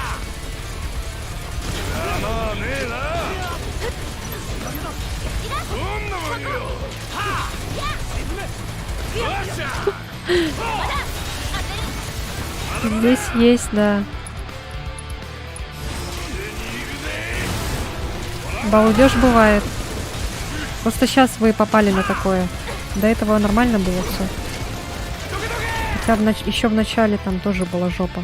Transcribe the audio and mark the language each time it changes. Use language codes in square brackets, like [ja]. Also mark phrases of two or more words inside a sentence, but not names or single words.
[ja] まあねえな。どんなもんよ。はあ。よっしゃ。 [ru] Здесь есть, да. Балдеж бывает. Просто сейчас вы попали на такое. До этого нормально было все. Хотя еще в начале там тоже была жопа.